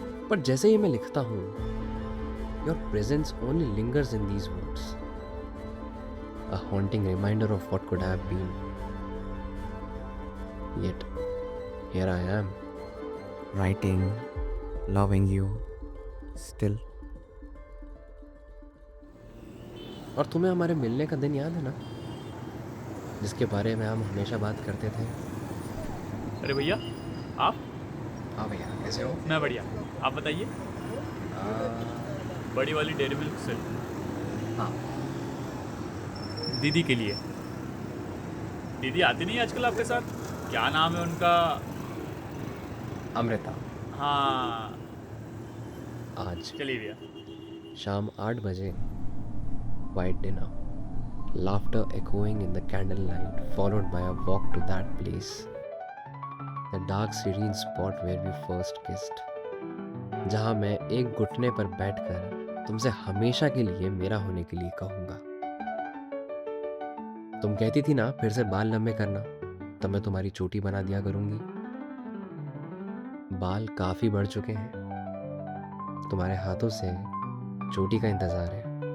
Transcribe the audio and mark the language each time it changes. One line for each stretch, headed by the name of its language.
Hindi: पर जैसे ही मैं लिखता हूं,
English: Your presence only lingers in these words, a haunting reminder of what could have been, yet Here I am. writing, loving you, still.
Hindi: और तुम्हें हमारे मिलने का दिन याद है ना, जिसके बारे में हम हमेशा बात करते थे? अरे भैया, आप? हाँ भैया, कैसे हो? मैं बढ़िया। आप बताइए। बड़ी वाली डेयरी मिल्क से हाँ। दीदी के लिए। दीदी आती नहीं आजकल आपके साथ? क्या नाम है उनका? अमृता। हाँ, आज चलिए भैया। शाम 8 बजे,
English: white dinner, laughter echoing in the candlelight, followed by a walk to that place, the dark serene spot where we first kissed,
Hindi: जहाँ मैं एक घुटने पर बैठकर तुमसे हमेशा के लिए मेरा होने के लिए कहूँगा। तुम कहती थी ना फिर से बाल लंबे करना, तो मैं तुम्हारी चोटी बना दिया करूँगी। बाल काफ़ी बढ़ चुके हैं, तुम्हारे हाथों से चोटी का इंतज़ार है।